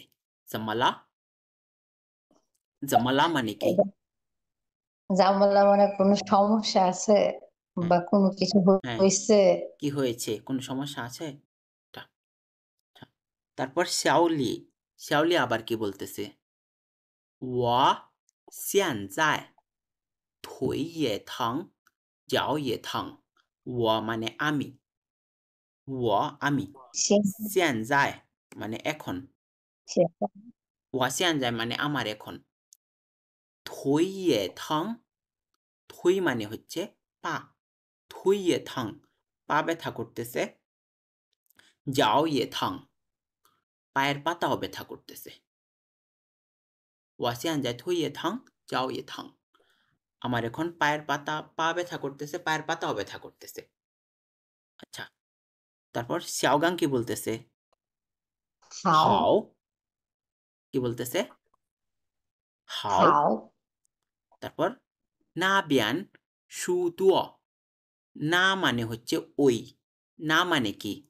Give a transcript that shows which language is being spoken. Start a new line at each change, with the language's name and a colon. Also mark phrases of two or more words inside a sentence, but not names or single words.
Bangla: জামালা, জামালা মানে কি? এটা ঝামেলা মানে কোনো সমস্যা আছে হ্যাঁ, বা কোনো কিছু হ্যাঁ, হয়েছে? কি হয়েছে? কোনো সমস্যা আছে? এটা, এটা। তারপর শ্যাওলি, শ্যাওলি আবার কি বলতেছে?
Chinese: 我现在腿也疼脚也疼 我
Bangla: মানে আমি, 我আমি,
Chinese: 现
Bangla: 现在 মানে এখন,
Chinese: 现在我现在
Bangla: মানে আমার এখন,
Chinese: 腿也疼
Bangla: থুই মানে হচ্ছে পা,
Chinese: 腿也疼
Bangla: পা ব্যথা করতেছে,
Chinese: 脚也疼
Bangla: পায়ের পাতাও ব্যথা করতেছে।
Chinese: 我现在腿也疼脚也疼
Bangla: আমার এখন পায়ের পাতা, পা ব্যথা করতেছে, পায়ের পাতাও ব্যথা করতেছে। আচ্ছা, তারপর শ্যাওগাং কি বলতেছে?
Chinese: 好
Bangla: হাও, কি বলতেছে? হাও।
Chinese: 好
Bangla: তারপর
Chinese: 那边树多,
Bangla: না মানে হচ্ছে ওই, না মানে কি?